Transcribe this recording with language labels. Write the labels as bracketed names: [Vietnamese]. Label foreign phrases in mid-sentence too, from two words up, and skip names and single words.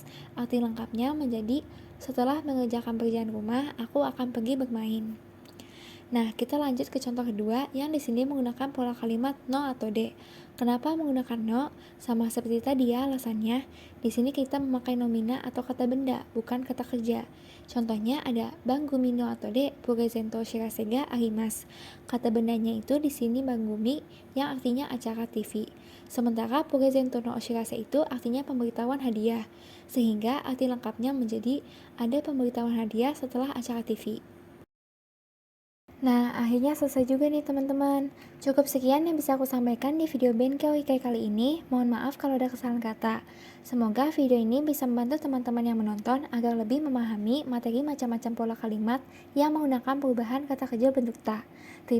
[Indonesian] Arti lengkapnya menjadi setelah mengerjakan pekerjaan rumah, aku akan pergi bermain. Nah, kita lanjut ke contoh kedua yang di sini menggunakan pola kalimat no atau de. Kenapa menggunakan no? Sama seperti tadi ya alasannya. Di sini kita memakai nomina atau kata benda, bukan kata kerja. Contohnya ada [Japanese] 番組の atau でプレゼント知らせがあります. [Indonesian] Kata bendanya itu di sini banggumi yang artinya acara TV. Sementara [Japanese] プレゼントのお知らせ [Indonesian] itu artinya pemberitahuan hadiah. Sehingga arti lengkapnya menjadi ada pemberitahuan hadiah setelah acara TV. Nah, akhirnya selesai juga nih teman-teman. Cukup sekian yang bisa aku sampaikan di video Benkel Ikai kali ini. Mohon maaf kalau ada kesalahan kata. Semoga video ini bisa membantu teman-teman yang menonton agar lebih memahami materi macam-macam pola kalimat yang menggunakan perubahan kata kerja bentuk ta.